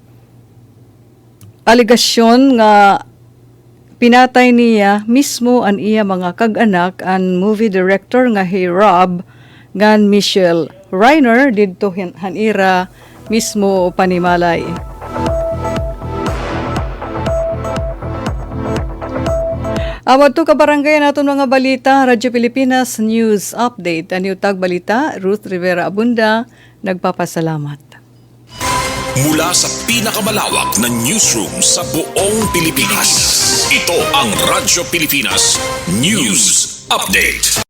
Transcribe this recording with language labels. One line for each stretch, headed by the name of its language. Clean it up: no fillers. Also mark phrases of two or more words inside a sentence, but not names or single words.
Waray: aligasyon nga pinatay niya mismo ang iya mga kag-anak ang
English: movie director
Waray: nga Rob ngan Michelle Reiner didto hanira mismo panimalay. Awad to kabarangay naton mga balita, Radyo Pilipinas News Update. Ang tag balita, Ruth Rivera Abunda, nagpapasalamat.
Filipino: Mula sa pinakamalawak na newsroom sa buong Pilipinas, ito ang Radyo Pilipinas News Update.